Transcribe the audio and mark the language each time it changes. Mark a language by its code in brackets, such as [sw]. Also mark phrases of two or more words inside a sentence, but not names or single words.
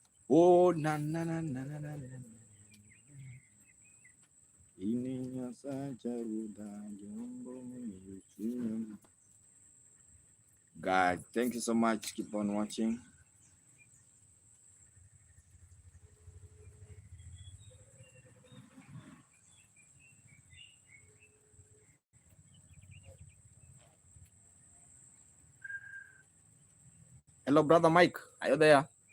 [id] Oh na na na na na na na. Ini saja udah jumbo. [en] Guys, thank you so much. Keep on watching. Hello, brother Mike. Are you there?